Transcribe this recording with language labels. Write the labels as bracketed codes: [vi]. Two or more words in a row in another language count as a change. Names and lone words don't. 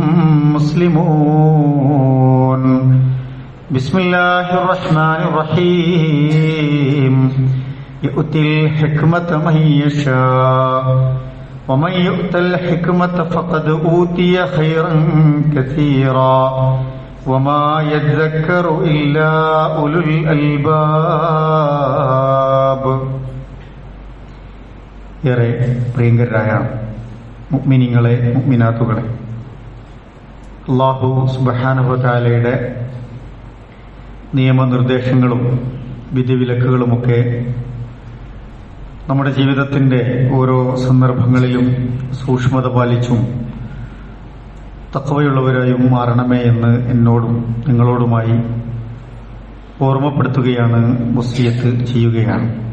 [ar] مسلمون بسم الله الرحمن الرحيم يؤتي الحكمة من يشاء ومن يؤت الحكمة فقد أوتي خيرا كثيرا وما يذكر إلا أولو الألباب. [ml] ഏറെ പ്രിയങ്കരായ മുഅ്മിനീങ്ങളെ മുഅ്മിനാത്തുകളെ, [ar] الله سبحانه وتعالى [ml] നിയമനിർദ്ദേശങ്ങളും വിധിവിലക്കുകളുമൊക്കെ നമ്മുടെ ജീവിതത്തിൻ്റെ ഓരോ സന്ദർഭങ്ങളിലും സൂക്ഷ്മത പാലിച്ചും തഖ്വയുള്ളവരായും മാറണമേ എന്ന് എന്നോടും നിങ്ങളോടുമായി ഓർമ്മപ്പെടുത്തുകയാണ്, വസിയത്ത് ചെയ്യുകയാണ്.